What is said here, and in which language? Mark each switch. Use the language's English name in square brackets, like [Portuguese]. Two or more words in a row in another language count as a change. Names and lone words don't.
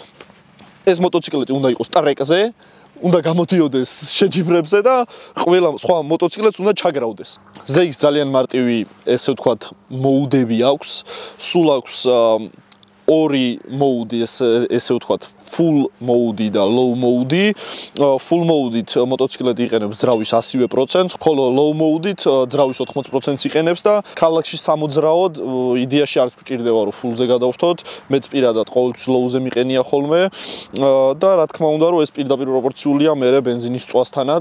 [Georgian] ეს მოტოციკლეტი უნდა იყოს ტრეკზე, უნდა გამოდიოდეს შეჯიბრებზე და ყველა სხვა მოტოციკლეტს უნდა ჩაგრავდეს. ZX ძალიან მარტივი, ესე ვთქვათ, მოუდები აქვს, სულ აქვს ორი მოუდი, ესე ვთქვათ, [English] full mode და low mode. Full mode- [Georgian] ით მოტოციკლეტი იყენებს ძრავის 100%, ხოლო [English] low mode- [Georgian] ით ძრავის 80%-ს იყენებს და ქალაქში სამოძრაოდ იდეაში არც გვჭირდება რომ full-ზე გადავხტოთ, მეც პირადად ყოველთვის low-ზე მიყენია ხოლმე და რა თქმა უნდა რომ ეს პირდაპირ პროპორციულია მე ბენზინის წვასთანაც.